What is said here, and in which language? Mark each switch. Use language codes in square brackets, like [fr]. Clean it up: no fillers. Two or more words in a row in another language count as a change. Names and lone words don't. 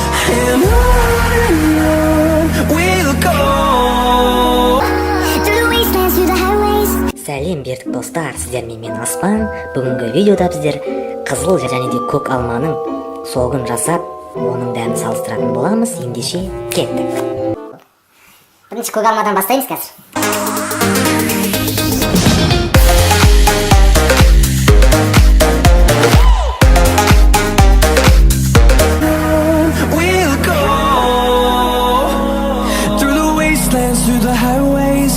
[en] and on we'll go. Through the wastelands, through the highways. [kk] Сәлем бердік достар, сіздермен мен Аспан. Бүгінгі видеода біздер қызыл және де көк алманың соғын жасап, оның дәмін салыстыратын боламыз. Ендеше кеттік. Бірінші көк алмадан бастаймыз қазір. [en] We'll go through the wastelands, through the highways.